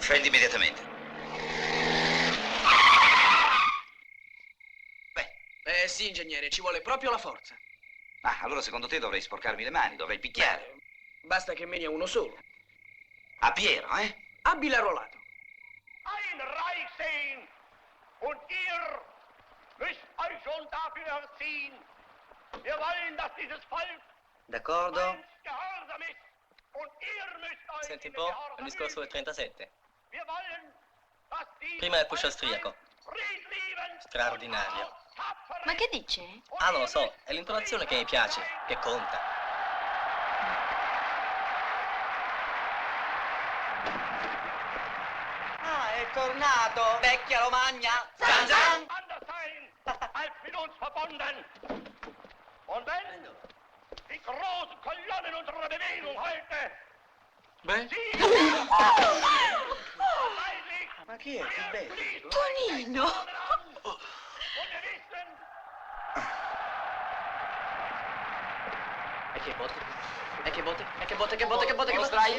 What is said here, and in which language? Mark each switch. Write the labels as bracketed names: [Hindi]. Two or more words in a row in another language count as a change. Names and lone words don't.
[Italian] Scendi immediatamente. Sì, ingegnere, ci vuole proprio la forza. Ah, allora secondo te dovrei sporcarmi le mani, dovrei picchiare. Basta che meni a uno solo. A Piero, eh? Abile arruolato. [German] Ein Reich sehen und ihr müsst euch schon dafür erziehen. Wir wollen, dass dieses Volk [Italian] D'accordo? [German] gehorsam ist und ihr müsst euch [Italian] Senti un po', il discorso del 37. Prima è puscio austriaco. Straordinario. Ma che dice? Ah, non lo so, è l'intonazione che mi piace, che conta. Ah, è tornato, vecchia Romagna. Zan zan. [German] Als mit uns verbunden. Und wenn die großen Kolonnen unserer Bewegung heute [Italian] Beh? Ma chi è? Che bello. Tonino! E che botte? E che botte? E che botte? Che botte? Che botte? Che botte?